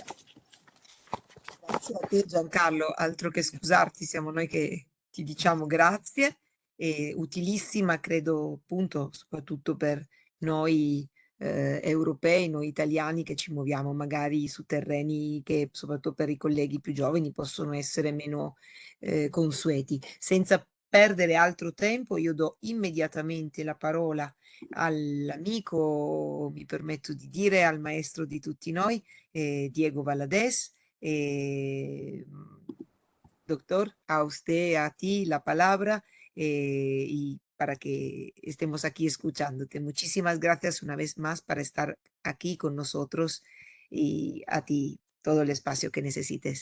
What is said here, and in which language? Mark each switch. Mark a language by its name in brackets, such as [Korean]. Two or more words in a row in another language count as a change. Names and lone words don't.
[Italian] Grazie a te Giancarlo, altro che scusarti, siamo noi che ti diciamo grazie, e utilissima credo appunto soprattutto per noi europei, noi italiani che ci muoviamo magari su terreni che soprattutto per i colleghi più giovani possono essere meno consueti. Senza perdere altro tempo, io do immediatamente la parola all'amico, mi permetto di dire, al maestro di tutti noi, Diego Valadez. [Spanish] Doctor, a usted, a ti la palabra y para que estemos aquí escuchándote. Muchísimas gracias una vez más para estar aquí con nosotros y a ti todo el espacio que necesites.